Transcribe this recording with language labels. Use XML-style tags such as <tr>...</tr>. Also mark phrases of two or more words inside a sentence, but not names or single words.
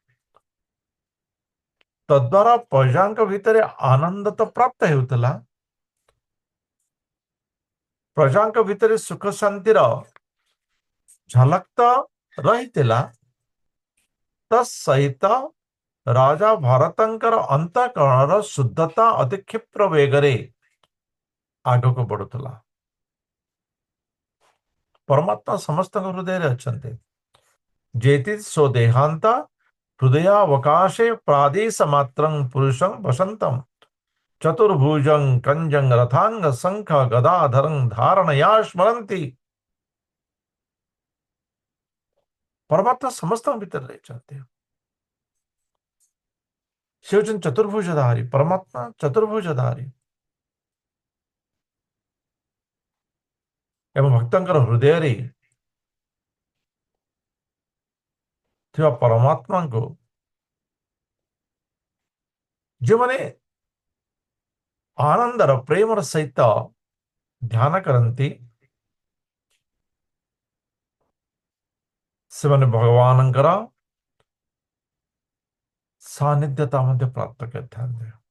<or>ତଦ୍ୱାରା ପ୍ରଜାଙ୍କ ଭିତରେ ଆନନ୍ଦ ତ ପ୍ରାପ୍ତ ହେଉଥିଲା, ପ୍ରଜାଙ୍କ ଭିତରେ ସୁଖ ଶାନ୍ତିର ଝଲକ ତ ରହିଥିଲା, ତତ୍ସହିତ ରାଜା ଭରତଙ୍କର ଅନ୍ତଃକରଣର ଶୁଦ୍ଧତା ଅତି କ୍ଷିପ୍ର ବେଗରେ ଆଗକୁ ବଢୁଥିଲା। ପରମାତ୍ମା ସମସ୍ତଙ୍କ ହୃଦୟରେ ଅଛନ୍ତି।</or> <sa>जेति सो देहांत हृदयावकाशे प्रादेश मात्रं पुरुषं वसंतम चतुर्भुजं कंजं रथांग शंख गदाधरं धारणया स्मरन्ति।</sa> <or>परमात्मा ସମସ୍ତଙ୍କ ଭିତରେ ରହିଛନ୍ତି। ସେ ହେଉଛନ୍ତି ଚତୁର୍ଭୁଜଧାରୀ। ପରମାତ୍ମା ଚତୁର୍ଭୁଜଧାରୀ ଏବଂ ଭକ୍ତଙ୍କର ହୃଦୟରେ ଥିବା ପରମାତ୍ମାଙ୍କୁ ଯେଉଁମାନେ ଆନନ୍ଦର ପ୍ରେମର ସହିତ ଧ୍ୟାନ କରନ୍ତି, ସେମାନେ ଭଗବାନଙ୍କର ସାନ୍ନିଧ୍ୟତା ମଧ୍ୟ ପ୍ରାପ୍ତ କରିଥାନ୍ତି।</or>